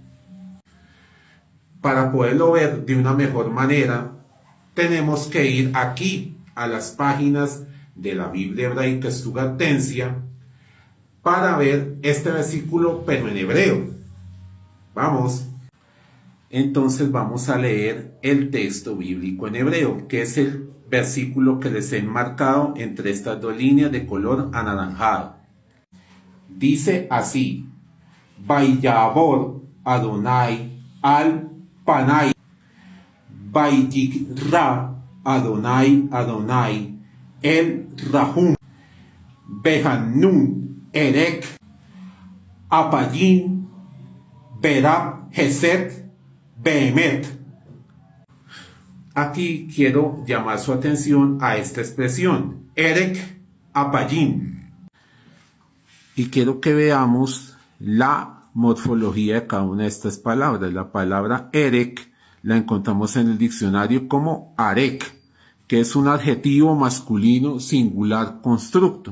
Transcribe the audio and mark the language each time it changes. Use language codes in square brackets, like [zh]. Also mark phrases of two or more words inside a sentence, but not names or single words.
[es] Para poderlo ver de una mejor manera, tenemos que ir aquí a las páginas de la Biblia hebraica Estugatensia para ver este versículo, pero en hebreo. Vamos. Entonces vamos a leer el texto bíblico en hebreo, que es el versículo que les he enmarcado entre estas dos líneas de color anaranjado. Dice así: [he] ויעבר אדני על פניו ויקרא אדני אל רחום וחנון ארך אפים ורב חסד ואמת. [es] Aquí quiero llamar su atención a esta expresión, [he] ארך אפים. [es] Y quiero que veamos la morfología de cada una de estas palabras. La palabra Erek la encontramos en el diccionario como Arek, que es un adjetivo masculino singular constructo.